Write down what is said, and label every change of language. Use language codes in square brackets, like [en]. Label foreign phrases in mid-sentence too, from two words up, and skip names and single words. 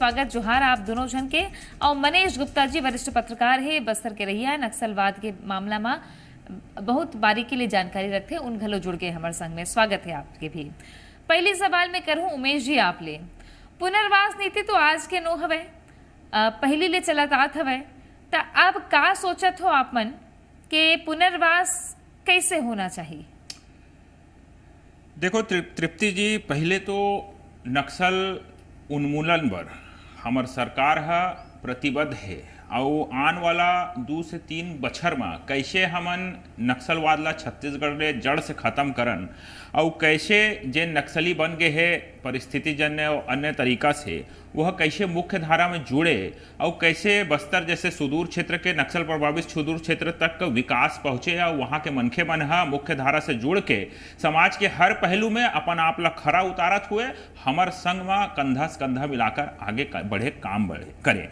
[hne] स्वागत जोहार आप दोनों जन के। और मनीष गुप्ता जी वरिष्ठ पत्रकार है, बस्तर के रहिया, नक्सलवाद के मामला में बहुत बारीकी ले जानकारी रखते, उन घलो जुड़ गए हमारे संग में। स्वागत है आपके भी। पहली सवाल मैं करूं उमेश जी आप ले, पुनर्वास नीति तो आज के नो हवे, पहली ले चलत आत हवे, तो अब का सोचत हो आप मन के पुनर्वास कैसे होना चाहिए? देखो तृप्ति जी, पहले तो नक्सल उन्मूलन पर हमार सरकार है प्रतिबद्ध है और आने वाला 2 से 3 बछर में कैसे हमन नक्सलवाद ला छत्तीसगढ़ में जड़ से खत्म करन और कैसे जे नक्सली बन गए है परिस्थिति जन्य और अन्य तरीका से वह कैसे मुख्य धारा में जुड़े और कैसे बस्तर जैसे सुदूर क्षेत्र के नक्सल प्रभावित सुदूर क्षेत्र तक विकास पहुँचे और वहाँ के मनखे मन मुख्य धारा से जुड़ के समाज के हर पहलू में अपन आप ला खरा उतारत हुए हमार संग में कंधा से कंधा मिलाकर आगे बढ़े काम करे।